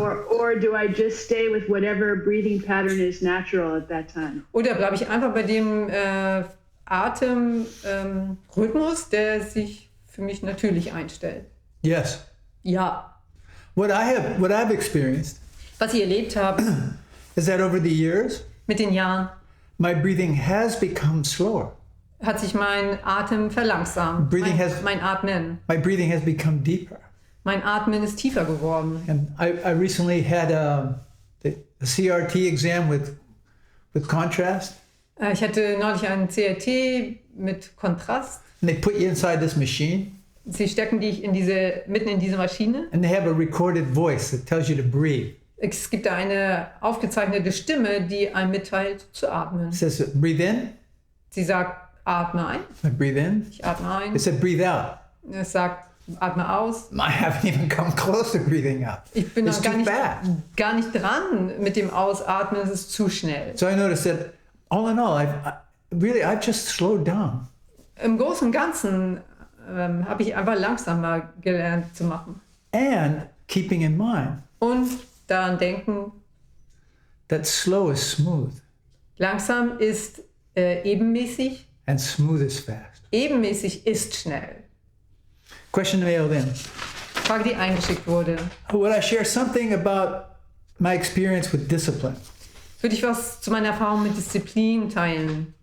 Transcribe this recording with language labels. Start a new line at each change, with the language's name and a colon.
English: or do I just stay with whatever breathing pattern is natural at that time?
German: Oder bleibe ich einfach bei dem Atemrhythmus, der sich für mich natürlich einstellt?
English: Yes.
German: Ja.
English: What I've experienced
German: Was ich erlebt habe
English: is that over the years,
German: mit den Jahren,
English: my breathing has become slower.
German: hat sich mein Atem verlangsamt. Mein Atmen.
English: My breathing has become deeper.
German: Mein Atmen ist tiefer geworden.
English: And I recently had a CRT exam with contrast.
German: Ich hatte neulich einen CRT mit Kontrast.
English: And they put you inside this machine.
German: Sie stecken dich mitten in diese Maschine.
English: And they have a recorded voice that tells you to breathe.
German: Es gibt da eine aufgezeichnete Stimme, die einem mitteilt, zu atmen.
English: It says, breathe in.
German: Sie sagt, atme ein.
English: I breathe in.
German: Ich atme ein.
English: It said, breathe out.
German: Es sagt, atme aus.
English: I haven't even come close to breathing out.
German: Ich bin
English: It's
German: noch
English: too fast.
German: gar nicht dran mit dem Ausatmen. Es ist zu schnell.
English: So I noticed that all in all, I've just slowed down.
German: Im Großen und Ganzen habe ich einfach langsamer gelernt zu machen.
English: And keeping in mind
German: Und daran denken,
English: that slow is smooth
German: langsam ist ebenmäßig,
English: and smooth is fast.
German: ebenmäßig ist schnell.
English: Question mailed in.
German: Frage, die eingeschickt wurde.
English: Would I share something about my experience with discipline?
German: Würde ich was zu meiner Erfahrung mit Disziplin teilen?